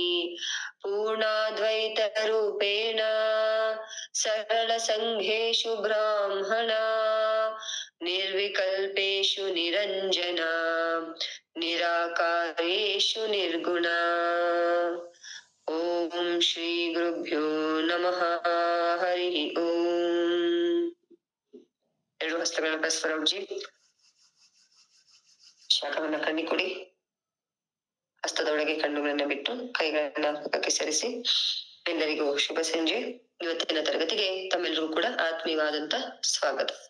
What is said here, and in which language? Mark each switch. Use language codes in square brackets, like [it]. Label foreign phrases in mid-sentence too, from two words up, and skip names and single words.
[sa] पूर्णाद्वैतरूपेण सरलसङ्घेषु ब्राह्मणा निर्विकल्पेषु निरञ्जना निराकारेषु निर्गुणा। ओम श्री गुरुभ्यो नमः। हरि ओम। [kn] ಎರಡು ಹಸ್ತಗಳ ಪರಸ್ಪರಜಿ ಶಾಖವನ್ನು ಕಣ್ಣಿ ಕೊಡಿ. ಹಸ್ತದೊಳಗೆ ಕಣ್ಣುಗಳನ್ನು ಬಿಟ್ಟು ಕೈಗಳನ್ನ ಪಕ್ಕಕ್ಕೆ ಸರಿಸಿ. ಎಲ್ಲರಿಗೂ ಶುಭ ಸಂಜೆ. ಇವತ್ತಿನ ತರಗತಿಗೆ ತಮ್ಮೆಲ್ಲರಿಗೂ ಕೂಡ ಆತ್ಮೀಯವಾದಂತ ಸ್ವಾಗತ.